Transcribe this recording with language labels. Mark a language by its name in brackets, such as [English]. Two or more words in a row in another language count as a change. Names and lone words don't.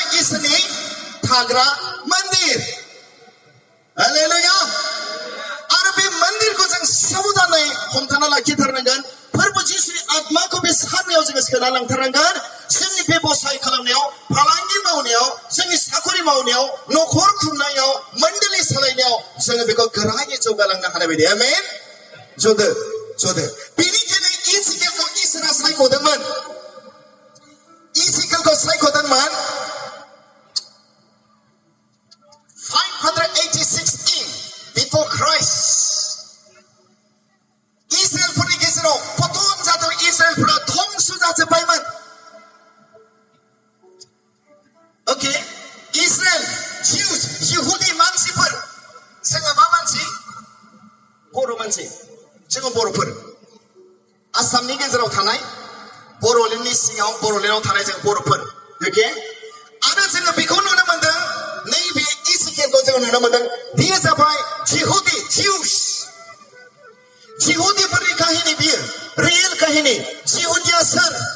[Bodo] इसोरनि थाग्रा मन्दिर हालेलुया आरो बे मन्दिरखौ जों साबधानै हमथाना लाखिथारनांगोन फोरबो जिसुनि आत्माखौ बे सारनायाव जोङो सोना लांथारनांगोन जोंनि बेबसाय खालामनायाव फालांगि मावनायाव जोंनि साखरि मावनायाव न'खर खुंनायाव मण्डली सालायनायाव जोङो बेखौ गोरायै जौगालांनो हानाय बायदि आमेन जदो जदो बेनिखायनो इजिकेलखौ इसोरा सायख'दोंमोन इजिकेलखौ सायख'दोंमोन 586 [English] in before Christ [Bodo] इस्राएलफोरनि गेजेराव पतन जादों इस्राएलफोरा ध्वंस जाजोब्बायमोन ओके इस्राएल जिउस इहुदी मानसिफोर जोङो मा मानसि बर' मानसि जोङो बर'फोर आसामनि गेजेराव थानाय बर'लेण्डनि सिङाव बर'लेण्डआव थानाय जों बर'फोर ओके आरो जोङो बेखौ नुनो मोनदों नैबे इजिकेलखौ जोङो नुनो मोनदों बियो जाबाय जिहुदी जिउस जिहुदीफोरनि काहिनी बियो रियेल काहिनी जिहुदिया सोर